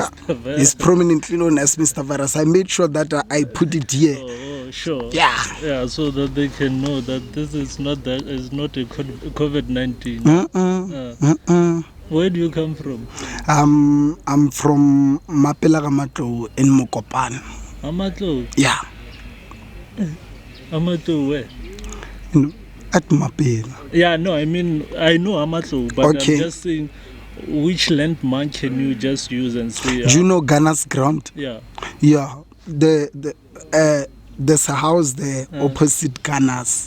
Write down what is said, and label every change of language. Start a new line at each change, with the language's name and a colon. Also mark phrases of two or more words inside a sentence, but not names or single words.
English: He's prominently known as Mr. Virus. I made sure that I put it here. Sure. Yeah, so that they can know that this is not a COVID-19. Where do you come from? I'm from Mokopane Ga-Matlou in Mokopane. Ga-Matlou? Yeah. Ga-Matlou where? At Mapela. Yeah, no, I mean, I know Ga-Matlou, but I'm just saying, which landmark can you just use and say? Do you know Ghana's ground? Yeah. Yeah. There's a house there opposite Ghana's.